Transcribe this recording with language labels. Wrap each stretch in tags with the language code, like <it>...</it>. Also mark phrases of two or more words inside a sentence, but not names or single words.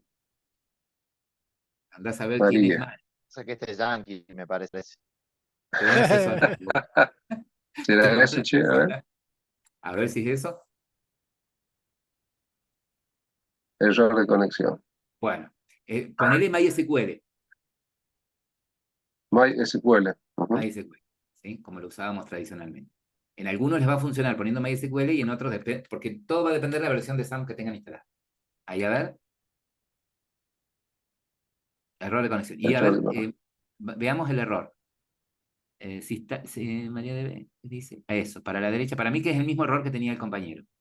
<es>Andás a ver quién es María. María. Sé que este es Yankee, me parece. Te da un acceso a te ¿Será da un eso, che? A acceso ver, a ver si es eso. error de conexión. Bueno, ponele MySQL. MySQL. Ujú. MySQL, ¿sí? Como lo usábamos tradicionalmente. En algunos les va a funcionar poniendo MySQL y en otros porque todo va a depender de la versión de SAM que tengan instalada. Ahí a ver, error de conexión. Y a Error de ver, conexión. veamos el error. Si María dice eso, para la derecha, para mí que es el mismo error que tenía el compañero.</es>